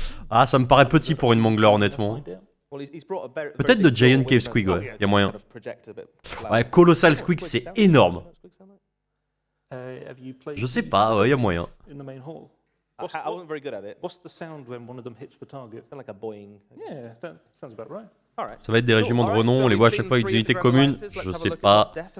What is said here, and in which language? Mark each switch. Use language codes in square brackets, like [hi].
[fr] Ah ça me paraît petit pour une mangler honnêtement. Peut-être de Giant Cave Squig, ouais, y a moyen. Ouais, Colossal Squig c'est énorme. Je sais pas, ouais, y a moyen. [en] I wasn't very good at it. What's the sound when one of them hits the target? Kind of like a boing. Yeah, that sounds about right. All right. [fr] Ça va être des régiments de renom, on les voit à chaque fois avec des unités communes, je sais pas.